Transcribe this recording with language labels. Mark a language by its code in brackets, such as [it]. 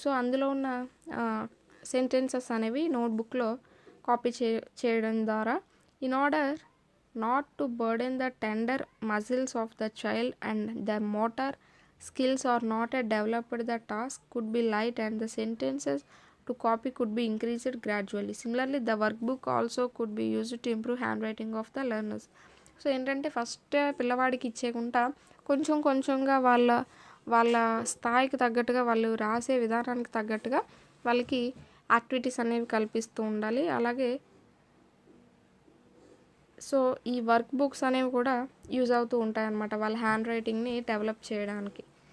[te] So అందులో ఉన్న sentences అనేవి నోట్బుక్లో కాపీ చేయడం ద్వారా, [en] In order not to burden the tender muscles of the child and the motor skills are not yet developed, the task could be light and the sentences to copy could be increased gradually. Similarly, the workbook also could be used to improve handwriting of the learners. [te] So ఏంటంటే first పిల్లవాడికి ఇచ్చేకుండా కొంచెం కొంచెంగా వాళ్ళ స్థాయికి తగ్గట్టుగా, వాళ్ళు రాసే విధానానికి తగ్గట్టుగా వాళ్ళకి యాక్టివిటీస్ అనేవి కల్పిస్తూ ఉండాలి. అలాగే సో ఈ వర్క్ బుక్స్ అనేవి కూడా యూజ్ అవుతూ ఉంటాయన్నమాట వాళ్ళ హ్యాండ్ రైటింగ్ని డెవలప్ చేయడానికి.